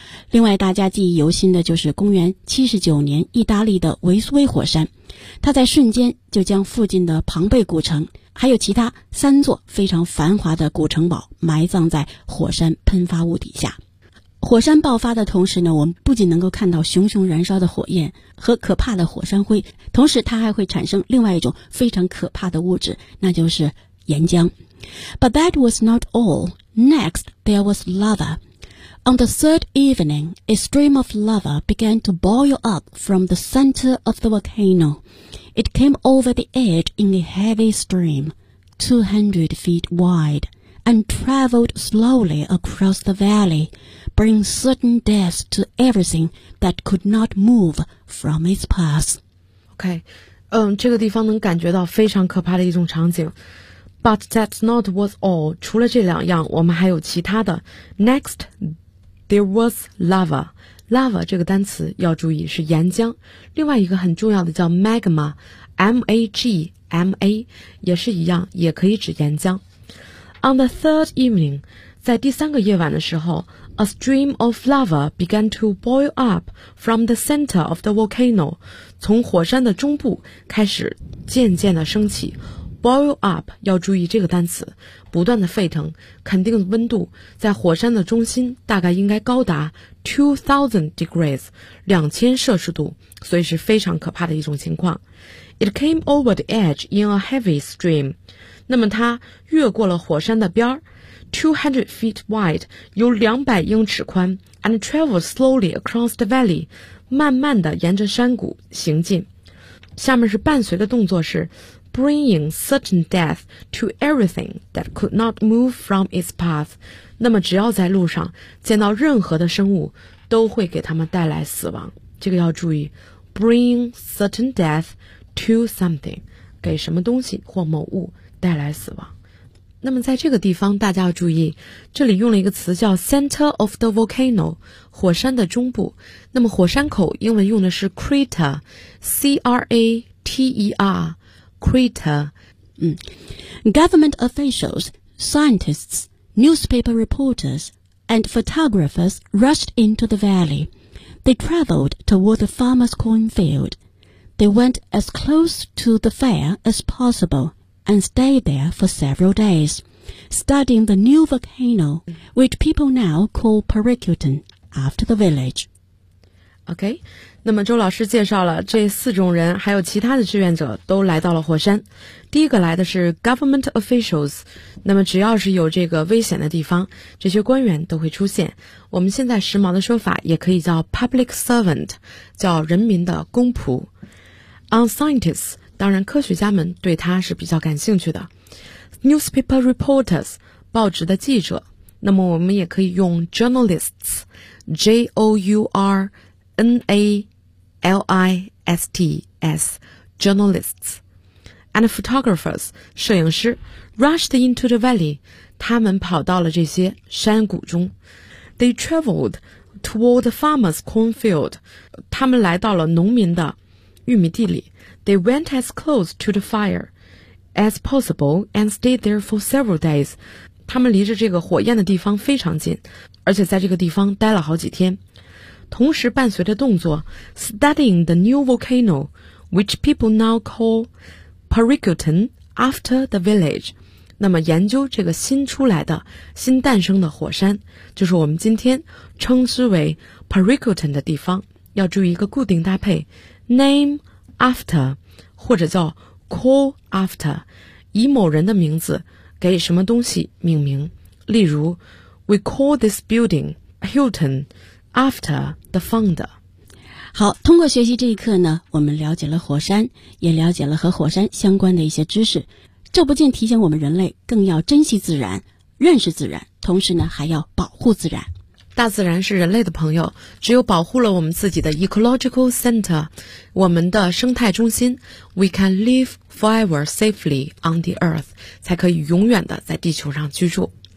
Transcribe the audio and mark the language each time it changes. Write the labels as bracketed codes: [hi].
[zh] 另外大家记忆犹新的就是公元79年意大利的维苏威火山，它在瞬间就将附近的庞贝古城还有其他3座非常繁华的古城堡埋葬在火山喷发物底下。火山爆发的同时呢，我们不仅能够看到熊熊燃烧的火焰和可怕的火山灰，同时它还会产生另外一种非常可怕的物质，那就是岩浆。 [en] But that was not all. Next, there was lava. On the third evening, a stream of lava began to boil up from the center of the volcano. It came over the edge in a heavy stream, 200 feet wide, and traveled slowly across the valley,bring certain death to everything that could not move from its path. [zh] OK, 这个地方能感觉到非常可怕的一种场景。 [en] But that's not what's all. [zh] 除了这两样，我们还有其他的。 [en] Next, there was lava. [zh] Lava 这个单词要注意是岩浆。另外一个很重要的叫 magma, M-A-G-M-A, 也是一样，也可以指岩浆。 [en] On the third evening, [zh] 在第三个夜晚的时候， [en] A stream of lava began to boil up from the center of the volcano. [zh] 从火山的中部开始渐渐的升起。 Boil up 要注意这个单词，不断的沸腾，肯定温度在火山的中心大概应该高达 2000 degrees, 2000摄氏度，所以是非常可怕的一种情况。 [en] It came over the edge in a heavy stream. [zh] 那么它越过了火山的边儿。 [en] 200 feet wide, [zh] 有200英尺宽 [en] and travel slowly across the valley, [zh] 慢慢地沿着山谷行进。下面是伴随的动作是 [en] bringing certain death to everything that could not move from its path. [zh] 那么只要在路上见到任何的生物都会给他们带来死亡。这个要注意 [en] bringing certain death to something, [zh] 给什么东西或某物带来死亡。那么在这个地方大家要注意，这里用了一个词叫 center of the volcano, 火山的中部。那么火山口英文用的是 crater, C-R-A-T-E-R, crater. [en] Government officials, scientists, newspaper reporters, and photographers rushed into the valley. They traveled toward the farmer's cornfield. They went as close to the fire as possible. And stayed there for several days, studying the new volcano, which people now call Pericutin, after the village. [zh] OK, 那么周老师介绍了这四种人，还有其他的志愿者都来到了火山。第一个来的是 government officials, 那么只要是有这个危险的地方，这些官员都会出现。我们现在时髦的说法也可以叫 public servant, 叫人民的公仆。 [en] On scientists, [zh] 当然科学家们对他是比较感兴趣的。 Newspaper reporters, 报纸的记者。那么我们也可以用 journalists, J-O-U-R-N-A-L-I-S-T-S, journalists. [en] And photographers, [zh] 摄影师 [en] rushed into the valley, [zh] 他们跑到了这些山谷中。 [en] They traveled toward the farmer's cornfield, [zh] 他们来到了农民的玉米地里。 [en] They went as close to the fire as possible and stayed there for several days. [zh] 他们离着这个火焰的地方非常近，而且在这个地方待了好几天。同时伴随着动作 [en] ,studying the new volcano, which people now call Pericutin after the village. [zh] 那么研究这个新出来的、新诞生的火山，就是我们今天称之为 Pericutin 的地方。要注意一个固定搭配 ,name,after, 或者叫 call after, 以某人的名字给什么东西命名。 [en] 例如 ,we call this building Hilton after the founder. [zh] 好，通过学习这一课呢，我们了解了火山，也了解了和火山相关的一些知识。这不仅提醒我们人类更要珍惜自然，认识自然，同时呢还要保护自然。大自然是人类的朋友，只有保护了我们自己的 ecological center， 我们的生态中心， [en] we can live forever safely on the earth， [zh] 才可以永远的在地球上居住。